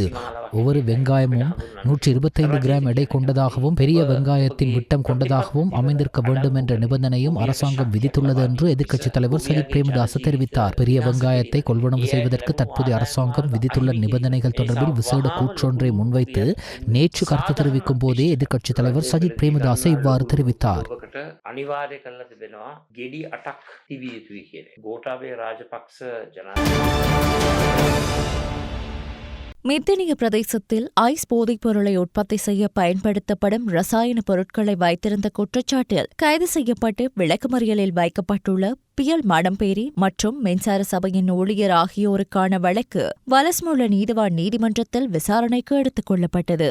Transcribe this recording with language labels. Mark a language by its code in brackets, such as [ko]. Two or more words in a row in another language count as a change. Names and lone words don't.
[ta] ஒவ்வொரு வெங்காயமும் 125 கிராம் எடை கொண்டதாகவும் பெரிய வெங்காயத்தின் விட்டம் கொண்டதாகவும் அமைந்திருக்க வேண்டும் என்ற நிபந்தனையும் அரசாங்கம் விதித்துள்ளது என்று எதிர்க்கட்சித் தலைவர் சஜித் பிரேமதாச தெரிவித்தார். பெரிய வெங்காயத்தை கொள்வனவு செய்வதற்கு தற்போதைய அரசாங்கம் விதித்துள்ள நிபந்தனைகள் தொடர்பில் விசேட கூற்றொன்றை முன்வைத்து நேற்று கருத்து தெரிவிக்கும் போதே எதிர்க்கட்சித் தலைவர் சஜித் பிரேமதாச இவ்வாறு தெரிவித்தார். [si] කරලා තිබෙනවා ගෙඩි 8ක් තිබිය යුතුයි කියන්නේ. ගෝඨාභය රාජපක්ෂ ජනාධිපති [ta] மித்தனிய பிரதேசத்தில் ஐஸ் போதைப் பொருளை உற்பத்தி செய்ய பயன்படுத்தப்படும் ரசாயன பொருட்களை வைத்திருந்த குற்றச்சாட்டில் கைது செய்யப்பட்டு விளக்கமறியலில் வைக்கப்பட்டுள்ள பியல் மடம்பேரி மற்றும் மின்சார சபையின் ஊழியர் ஆகியோருக்கான வழக்கு வலஸ்முல்ல நீதிவான் நீதிமன்றத்தில் விசாரணைக்கு எடுத்துக் கொள்ளப்பட்டது.